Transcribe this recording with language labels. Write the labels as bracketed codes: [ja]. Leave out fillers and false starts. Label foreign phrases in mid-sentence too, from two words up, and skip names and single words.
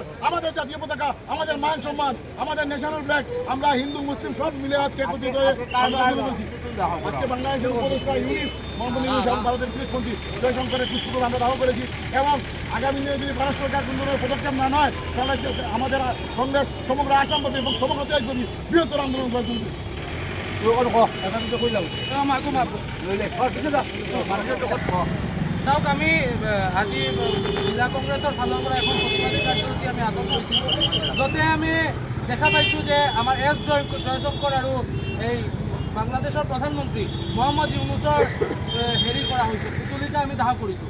[bn] আমাদের জাতীয় পতাকা, আমাদের মান সম্মান, আমাদের [en] national flag, [bn] আমরা হিন্দু মুসলিম সব মিলে আজকে একত্রিত হয়ে আমরা আন্দোলন করছি। আজকে বাংলাদেশের উপদেষ্টা ইউনিস মোহাম্মদ ইউনিস এবং ভারতের বিদেশমন্ত্রী জয়শঙ্করের পুষ্পদল আমরা দাহ করেছি। এবং আগামী দিনে যদি ভারত সরকার কোনো ধরনের পদক্ষেপ না নেয় তাহলে আমাদের কংগ্রেস সমগ্র আসামব্যাপী এবং সমগ্র দেশব্যাপী বৃহত্তর আন্দোলন করে তুলবে। [as] চাওক, আমি আজি জিলা কংগ্ৰেছৰ ফালৰ পৰা এখন প্ৰতিবাদী কাৰ্যসূচী আমি আগত লৈছিলোঁ, য'তে আমি দেখা পাইছোঁ যে আমাৰ জয়শংকৰ আৰু এই বাংলাদেশৰ প্ৰধানমন্ত্ৰী মহম্মদ ইউনুছৰ হেৰি কৰা হৈছে, পুতলিটা আমি দাহ কৰিছোঁ।